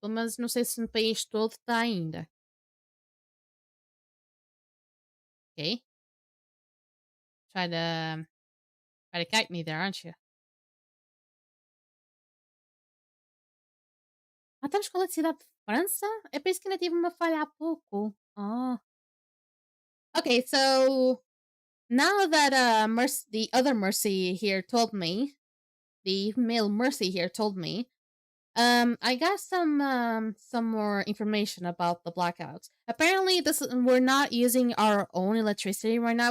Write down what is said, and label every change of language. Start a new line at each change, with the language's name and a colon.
Portuguese: Pelo menos não sei se no país todo está ainda.
English: Okay. Try to kite me there, aren't you?
Portuguese: Ah, estamos com a eletricidade de França? É por isso que ainda tive uma falha há pouco. Oh.
English: Okay, so now that the other Mercy here told me, the male Mercy here told me, I got some more information about the blackouts. Apparently, we're not using our own electricity right now.